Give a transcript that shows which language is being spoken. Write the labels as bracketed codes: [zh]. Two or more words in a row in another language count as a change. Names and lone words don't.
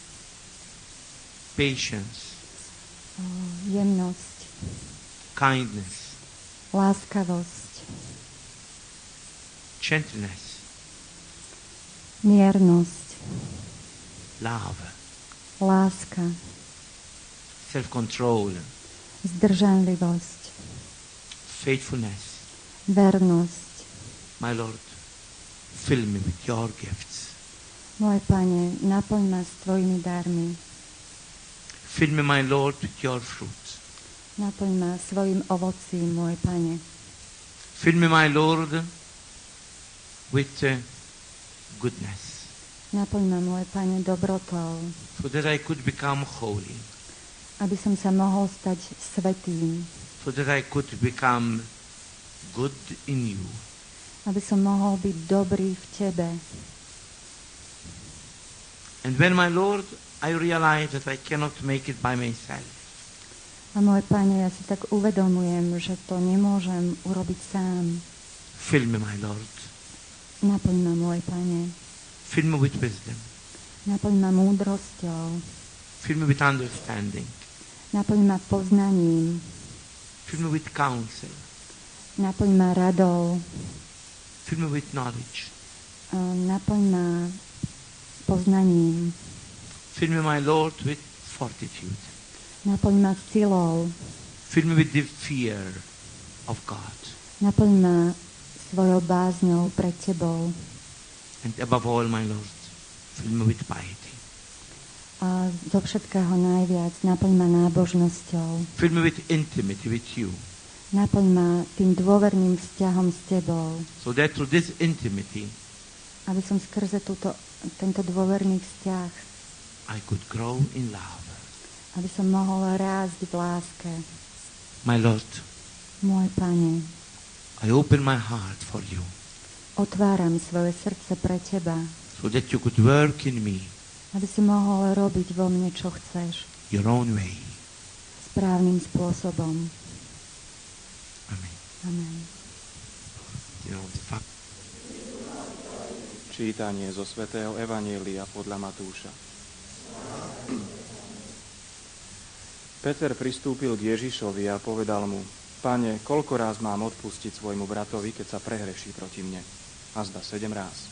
[en] Patience. [sk] Jemnosť. [en] Kindness. [sk] Láskavosť. [en] Gentleness. [sk] Miernosť. [en] Love. [sk] Láska. [en] Self-control. [sk] Zdržanlivosť. [en] Faithfulness. [sk] Vernosť. [en] My Lord, fill me with your gifts. [sk] Môj Pane, naplň ma s tvojimi darmi. [en] Fill me, my Lord, with your fruit. [sk] Naplň ma svojim ovocím, môj Pane. [en] Fill me, my Lord, with goodness. [sk] Naplň ma, môj Pane, dobrotou, [en] So that I could become holy. [sk] aby som sa mohol stať svätým, [en] So that I could become good in you. [sk] aby som mohol byť dobrý v Tebe. [en] And when, my Lord, I realize that I cannot make it by myself, [sk] A môj Pane, ja si tak uvedomujem, že to nemôžem urobiť sám. [en] fill me, my Lord. [sk] Naplň ma, môj Pane. [en] Fill me with wisdom. [sk] Naplň ma múdrosťou. [en] Fill me with understanding. [sk] Naplň ma poznaním. [en] Fill me with counsel. [sk] Naplň ma radou. [en] Fill me with knowledge. [sk] Naplň ma poznaním. [en] Fill me, my Lord, with fortitude. [sk] Naplň ma silou. [en] Fill me with the fear of God. [sk] Naplň ma svojou bázňou pred Tebou. [en] And above all, my Lord, fill me with piety. [sk] A zo všetkého najviac naplň ma nábožnosťou. [en] Fill me with intimacy with you. [sk] Naplň ma tým dôverným vzťahom s Tebou. [en] So that through this intimacy, [sk] Aby som skrze tento dôverný vzťah, [en] I could grow in love. [sk] aby som mohol rásť v láske. [en] My Lord, [sk] Môj Pane, [en] I open my heart for you, [sk] otváram svoje srdce pre Teba, [en] so that you could work in me [sk] aby si mohol robiť vo mne, čo chceš, [en] your own way. [sk] správnym spôsobom. [en] Amen. [sk] Amen. [en] You know, the fact. [sk] Čítanie zo svätého Evanjelia podľa Matúša. Peter pristúpil k Ježišovi a povedal mu: Pane, koľko ráz mám odpustiť svojmu bratovi, keď sa prehreší proti mne? Azda 7 ráz.